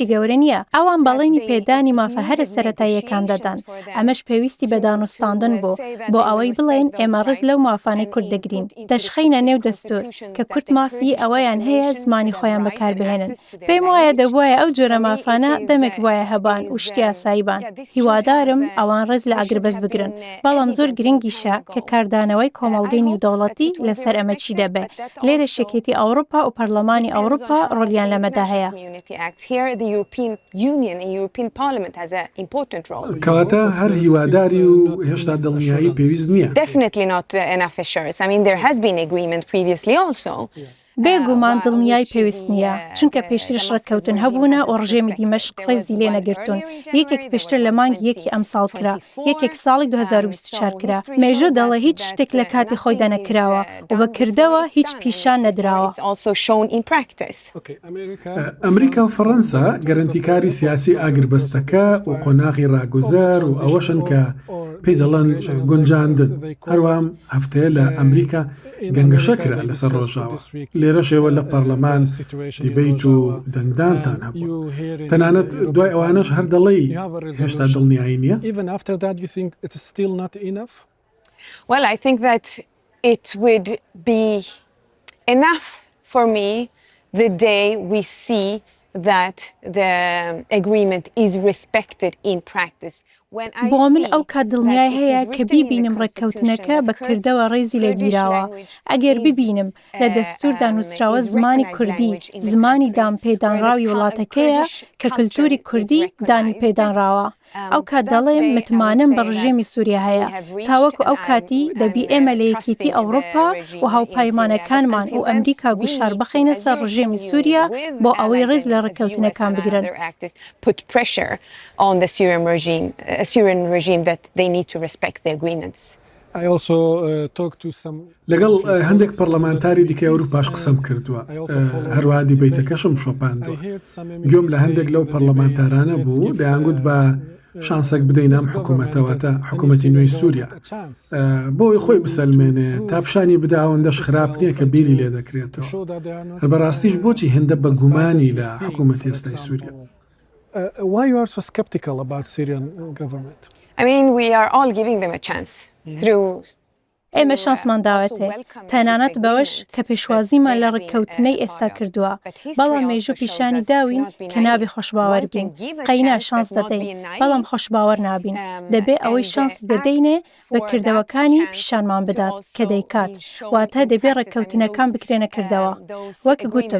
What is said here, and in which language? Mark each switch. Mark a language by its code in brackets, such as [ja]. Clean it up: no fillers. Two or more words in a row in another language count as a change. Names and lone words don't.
[ckb] گەورە نییە ئەوان بەڵێنی پێدانی مافە هەرە سەرەتاییەکان دەدەن ئەمەش پێویستی بە دانوستاندن بۆ ئەوەی بڵێن ئێمە ڕێز لەو مافانەی کورد دەگرین دەشخینە نێو دەستور کە کورد مافی ئەوەیان هەیە زمانی خۆیان بەکاربهێنن پێم وایە دەبواە ئەو جۆرە مافانە دەمێک وایە هەبان و شتی ئاساییبان هیوادارم ئەوان ڕێز لە ئاگربەست بگرن بەڵام زۆر گرنگیشە کە کاردانەوەی کۆمەڵگەی نێودەوڵەتی لەسەر ئەمە چی دەبێ لێرە شێکێتی ئەوروپا و پەرلەمانی ئەوروپا ڕۆلیان لەمەدا هەیە کەواتە هەر هیواداری و هێشتا دڵنیایی پێویست نییە [en] Definitely not enough assurance. I mean, there has been agreement previously also. [ckb] بێگومان دڵنیای پێویست نییە چونکە پێشترش ڕەتکەوتن هەبوونە و ڕژێمی دیمەشق ڕێزی لێ نەگرتوون یەکێک پێشتر لە مانگی یەکی ئەم ساڵ کرا یەکێک ساڵی 2024 کرا مێژە دەڵێ هیچ شتێک لە کاتی خۆی دەنەکراوە و بەکردەوە هیچ پیشان نەدراوە ئەمریکا و فەڕەنسا گەرانتیکاری سیاسی ئاگربەستەکە و قۆناغی ڕاگوزەر و ئەوەشن کە پێی دەڵێن گونجاندن. هەروام هەفتەیە لە ئەمریکا گەنگەشەکرا لەسەر ڕۆژاوە. لێرەشێوە لە پەرلەمان دیبیت و دەنگدانتان هەبوو. تەنانەت دوای ئەوانەش هەر دەڵێی هێشتا دڵنیایی نییە؟ [en] Well, I think that it would be enough for me the day we see that the agreement is respected in practice. [ckb] بۆ من ئەو کات دڵنیای هەیە کە بیبینم ڕێککەوتنەکە بەکردەوە ڕێزی لێگیراوە. ئەگەر ببینم لە دەستوردا نووسراوە زمانی کوردی زمانی دامپێدانراوی وڵاتەکەیە کە کللتوری کوردی دانی پێدانراوە. ئەو کات دەڵێم متمانم بە ڕژێمی سووریا هەیە. تاوەکو ئەو کاتی دەبی ئێمە لە یەکێتی ئەوروپا و هاوپەیمانەکانمان و ئەمریکا گوشار بخەینە سەر ڕژێمی سووریا بۆ ئەوەی ڕێز لە ڕێککەوتنەکان بگرن. [en] Syrian regime that they need to respect the agreements. [ckb] لەگەڵ هەندێک پەرلەمانتاری دیکەی ئەوروپاش قسەم کردووە. هەروە دیبیتەکەشم شۆپاندووە. گوێم لە هەندێک لەو پەرلەمانتارانە بوو دەیانگوت بە شانسێک بدەین ئەم حکوومەتەوەتە حکوومەتی نوێی سووریا بۆی خۆی بسەلمێنێ تا پیشانی بدا ئەوەندەش خراپ نییە کە بیری لێ دەکرێتەوە. هەر بەڕاستیش بۆچی هێندە بە گومانی لە حکوومەتی ئێستای سووریا؟ [en] Why you are so skeptical about Syrian government? I mean, we are all giving them a chance through [ckb] ئێمە شانسمان داوەتێ تەنانەت بەوەش کە پێشوازیمان لە ڕێککەوتنەی ئێستا کردووە بەڵام مێژوو پیشانی داوین کە نابێ خۆشباوەەر بین قەینا شانس دەدەین بەڵام خۆشباوەەر نابین دەبێ ئەوەی شانسی دەدەینێ بە کردەوەکانی پیشانمان بدات کە دەیکات واتە دەبێ ڕێککەوتنەکان بکرێنە کردەوە وەک گوتم